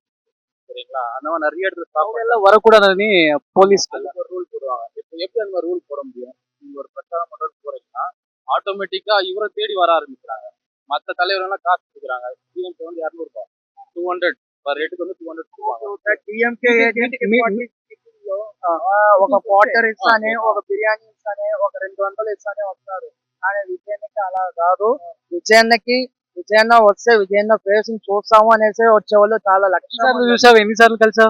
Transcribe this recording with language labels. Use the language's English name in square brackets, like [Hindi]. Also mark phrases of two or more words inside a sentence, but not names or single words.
[Tamil] சரிங்களா? அந்த மாதிரி நிறைய இடத்துல அவங்க எல்லாம் வரக்கூடாதுன்னு போலீஸ் ஒரு ரூல் போடுவாங்க. இப்போ எப்படி அந்த மாதிரி ரூல் போட முடியும்? நீங்கள் ஒரு பிரச்சாரம் பண்ணுறது போறீங்கன்னா ஆட்டோமேட்டிக்காக இவரை தேடி வர ஆரம்பிக்கிறாங்க. மற்ற தலைவர்கள்லாம் காசு கொடுக்குறாங்க. டிஎம்கே வந்து 200 200 பர் ரேட்டுக்கு வந்து 200 கொடுப்பாங்க. [Telugu] డిఎంకే ఒక క్వార్టర్ ఇస్తానే, ఒక బిర్యానీ ఇస్తానే, ఒక 200 ఇస్తానే వస్తారు. కానీ విజయన్నకి అలా కాదు. విజయన్న వస్తే విజయన్న ఫేస్ చూస్తాము అనేసి వచ్చేవాళ్ళు చాలా లక్షలు. చూసావు ఎన్నిసార్లు కలిసావు